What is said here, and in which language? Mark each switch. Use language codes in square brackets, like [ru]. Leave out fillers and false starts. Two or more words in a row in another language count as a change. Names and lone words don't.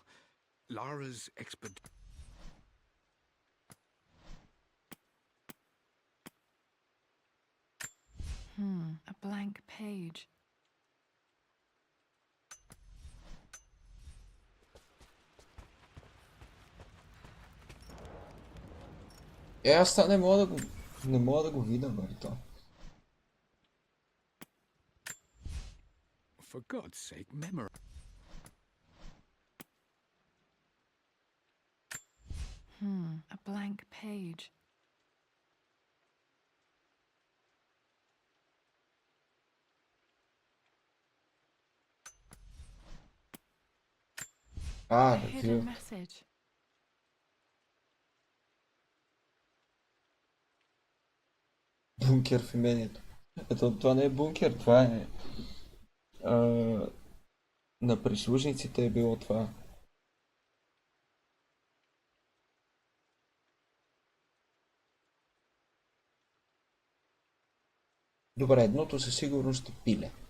[en] Lara's expert. A blank page. [bg] Аз това не мога да го видя, бе, то. [en] For God's sake, memorize. A blank page. A hidden message. [bg] Бункер в имението. Ето, това не е бункер, това е... на прислужниците е било това. Добре, едното със сигурност е пиле.